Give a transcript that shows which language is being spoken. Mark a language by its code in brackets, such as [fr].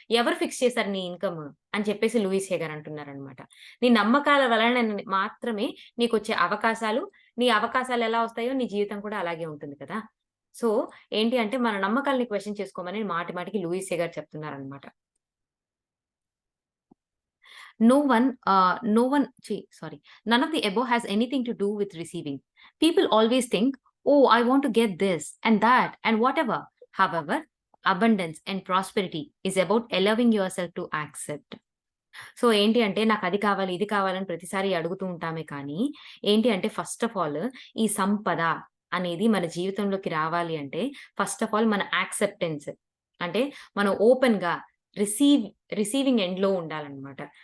[te] ఎవరు ఫిక్స్ చేశారు నీ ఇన్‌కమ్? అని చెప్పేసి లూయిస్ హేగర్ అంటున్నారనమాట. నీ నమ్మకాల వలన మాత్రమే నీకొచ్చే అవకాశాలు, నీ అవకాశాలెలా వస్తాయో నీ జీవితం కూడా అలాగే ఉంటుంది కదా! సో, ఏంటి అంటే మన నమ్మకాలని క్వెషన్ చేసుకోమని మాటి మాటికి లూయిస్ హేగర్ చెప్తున్నారనమాట. [en] No one, sorry. None of the above has anything to do with receiving. People always think, oh, I want to get this and that and whatever. However, abundance and prosperity is about allowing yourself to accept. [te] So, ఏంటి అంటే నాకది కావాలి, ఇది కావాలని ప్రతిసారి అడుగుతూ ఉంటామే కానీ, ఏంటి అంటే [en] first of all [te] ఈ సంపద అనేది మన జీవితంలోకి రావాలి అంటే, ఫస్ట్ ఆఫ్ ఆల్ మన యాక్సెప్టెన్స్ అంటే మనం ఓపెన్‌గా రిసీవ్ రిసీవింగ్ ఎండ్‌లో ఉండాలనమాట.